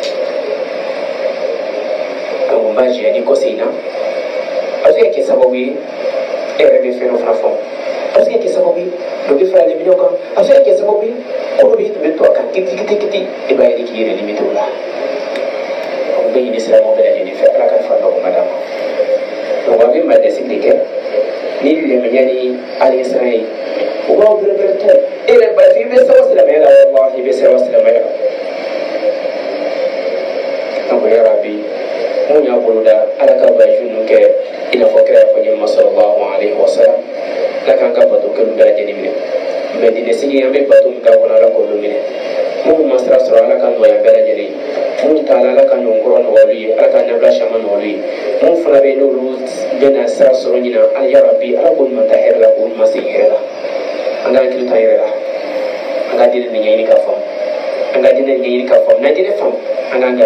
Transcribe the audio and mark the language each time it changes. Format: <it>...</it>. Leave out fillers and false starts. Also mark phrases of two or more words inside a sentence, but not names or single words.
<bm>donc n b'a jɛ ni kɔsi in na a bɛ se ka kɛ sababu ye e yɛrɛ bɛ fɛn dɔ fana fɔ a bɛ se ka kɛ sababu ye dɔ bɛ fara liminɛw kan a bɛ se ka kɛ sababu ye kolo bɛ tun bɛ to a kan kiti e b'a ye k'i yɛrɛ limite o la bɛ ɲini silamɛw bɛɛ lajɛlen fɛ ala ka fa nɔgɔma d'a ma donc a bɛ madɛsigi de kɛ ni limaniya ni alisiran ye u b'aw bɛrɛbɛrɛ to e yɛrɛ basi i bɛ sɛbɛn silamɛya la wallahi i bɛ sɛbɛn silamɛya la donc</bm> <ar>يا رب</ar> <bm>mun y'a boloda ala ka baji ninnu kɛ i n'a fɔ kira y'a fɔ ɲɛma</bm> <ar>صلى الله عليه وسلم</ar> <bm>ala k'an ka bato kɛlu bɛɛ lajɛlen minɛ mais dinesigi an bɛ bato min k'a kɔnɔ ala k'olu minɛ mun ma sira sɔrɔ ala ka nɔgɔya bɛɛ lajɛlen ye mun t'a la ala ka ɲɔnkɔrɔ nɔgɔyali ye ala ka nabila caman nɔgɔyali ye mun fana bɛ yen n'olu bɛna sira sɔrɔ ɲina ala</bm> <ar>يا رب</ar> <bm>ala k'o ɲuman ta hɛrɛ la k'o ɲuman segin hɛrɛ la an ka hakili to an yɛrɛ la an ka diinɛ nin ɲɛɲini ka faamu an ka diinɛ nin ɲɛɲini ka faamu n'an diinɛ faamu an k'an ka</bm>